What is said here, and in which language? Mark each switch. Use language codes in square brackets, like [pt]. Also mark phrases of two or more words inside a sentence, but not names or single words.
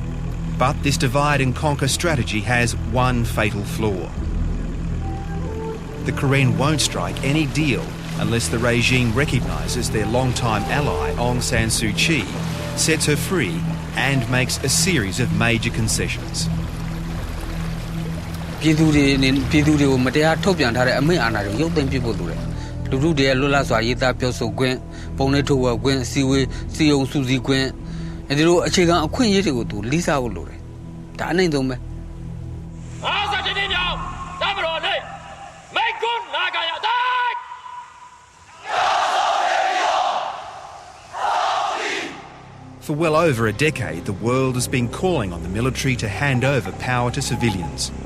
[en] But this divide and conquer strategy has one fatal flaw. The Karen won't strike any deal unless the regime recognises their long-time ally Aung San Suu Kyi, sets her free and makes a series of major concessions. [my] ပြည်သူတွေကိုမတရားထုတ်ပြန်ထားတဲ့အမိန့်အာဏာတွေကိုရုပ်သိမ်းပြဖို့လိုတယ်လူထုတွေရဲ့လွတ်လပ်စွာရေးသားပြောဆိုခွင့်ပုံနှိပ်ထုတ်ဝေခွင့်စီဝေးစီယုံစူးစီးခွင့်အဲဒီလိုအခြေခံအခွင့်အရေးတွေကိုသူလေးစားဖို့လိုတယ်ဒါအနိုင်ဆုံးပဲ [en] For well over a decade, the world has been calling on the military to hand over power to civilians.